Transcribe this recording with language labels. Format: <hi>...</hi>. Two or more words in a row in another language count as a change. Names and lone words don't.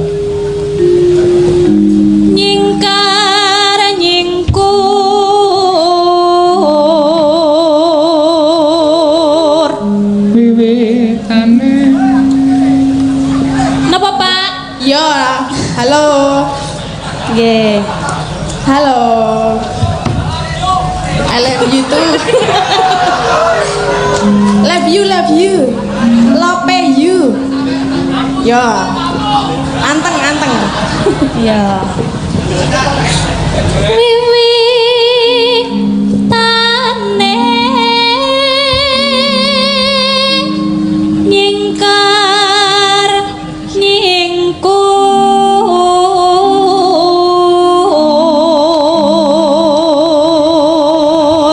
<jv>Nyingkar nyingkur. Wiwitane. Napa, Pak? yo, halo. Nggih. Halo.</jv> <en>I love you too. Love you. Love you.</en> <jv>Yo. Anteng. ganteng. Iya. Wiwitane nyingkar nyingkur</jv>